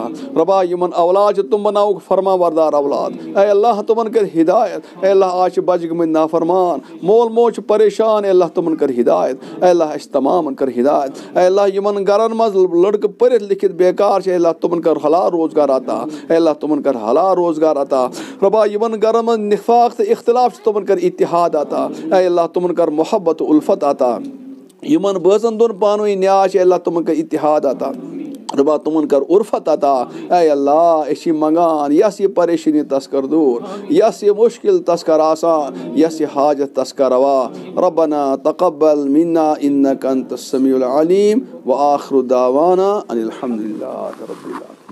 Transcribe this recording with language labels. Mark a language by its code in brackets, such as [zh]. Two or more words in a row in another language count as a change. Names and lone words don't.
[ks] ربا یِمن اولاد چھِ تِم بناوُکھ فرما بردار اولاد اے اللہ تِمن کر ہدایت اے اللہ آز چھِ بچہِ گٔمٕتۍ نافرمان مول موج چھُ پریشان اے اللہ تِمن کر ہدایت اے اللہ اَسہِ تمامن کر ہدایت اے اللہ یِمن گرن منٛز لڑکہٕ پٔرِتھ لیکھِتھ بیکار چھِ اے اللہ تِمن کر حلال روزگار عطا اے اللہ تِمن کر حلال روزگار عطا ربا یِمن گرن منٛز نِفاق تہٕ اختلاف چھِ تِمن کر اتحاد عطا اے اللہ تِمن کر محبت تہٕ اُلفت عطا یِمن بٲژن دۄن پانہٕ ؤنۍ نیاز چھِ اے اللہ تِمن کر اتحاد عطا दपा तुमन कर उर्फत अता ऐ अल्लाह अस मंगान यस ये परेशानी तस कर दूर यस ये मुश्किल तस कर आसान यस ये हाजत तस कर रवा [ar] ربنا تقبل منا إنك أنت السميع العليم وآخر دعوانا أن الحمد لله رب العالمين.